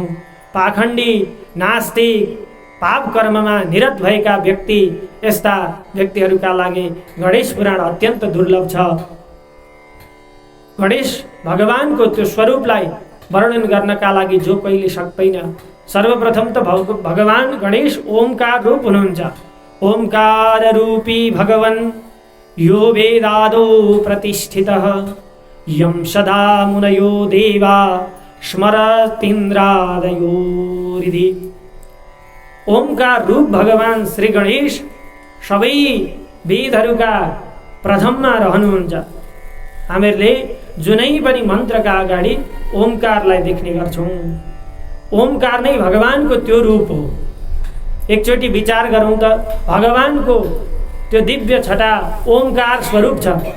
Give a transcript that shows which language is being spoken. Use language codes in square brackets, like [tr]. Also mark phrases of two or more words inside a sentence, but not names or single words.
[ne] पाखण्डी, नास्तिक, पाप कर्ममा निरत भएका व्यक्ति, यस्ता व्यक्तिहरूका लागि गणेश पुराण अत्यन्त दुर्लभ छ। गणेश भगवानको त्यो स्वरूपलाई वर्णन गर्नका लागि जो कहिले सक्दैन। सर्वप्रथम त भगवान गणेश ओमकार रूप हुनुहुन्छ। [sa] ओंकार रूपी भगवन् यो वेदादो प्रतिष्ठितः यं सदा मुनयो देवा स्मरतीन्द्रादयो हृदि। [ne] ओंकार रूप भगवान श्री गणेश सबै वेदहरूका प्रथममा रहनुहुन्छ। हामीहरूले जुनै पनि मन्त्रका अगाडि ओंकारलाई देख्ने गर्छौँ। ओंकार नै भगवानको त्यो रूप हो। एकचोटि विचार गरौँ त, भगवानको त्यो दिव्य छटा ओंकार स्वरूप छ।